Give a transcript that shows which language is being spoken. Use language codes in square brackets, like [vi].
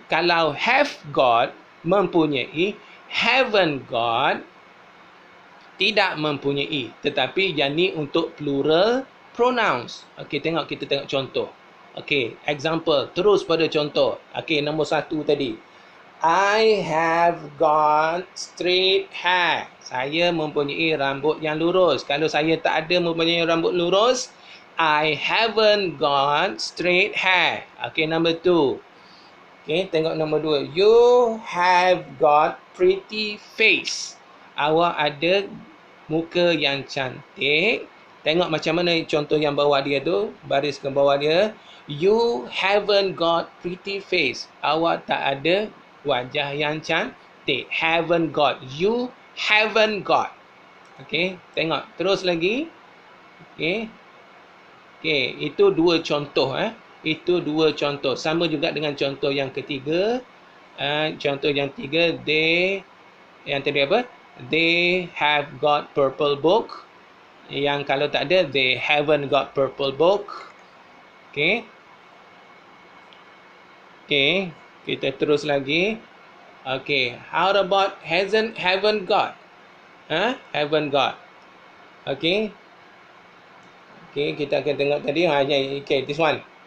[ms] Kalau have got mempunyai, haven't got tidak mempunyai. Tetapi yang ni untuk plural pronouns. Okey, kita tengok contoh. Okey, example. Terus pada contoh. Okey, nombor 1 tadi. [en] I have got straight hair. [ms] Saya mempunyai rambut yang lurus. Kalau saya tak ada mempunyai rambut lurus, [en] I haven't got straight hair. Okey, number 2. [ms] Okey, tengok nombor 2. [en] You have got pretty face. [ms] Awak ada muka yang cantik. Tengok macam mana contoh yang bawah dia tu, baris ke bawah dia. [en] You haven't got pretty face. [ms] Awak tak ada wajah yang cantik. Haven't got. [en] You haven't got. [ms] Okey, tengok terus lagi. Okey. Okey, itu dua contoh Itu dua contoh. Sama juga dengan contoh yang ketiga. Contoh yang tiga, yang tadi apa? [en] They have got purple book. [ms] Yang kalau tak ada, [en] they haven't got purple book. Okay. [ms] Okay. Kita terus lagi. Okay. [en] How about haven't got? Haven't got. Okay. Okay. [ms] Kita akan tengok tadi. [en] Okay. This one.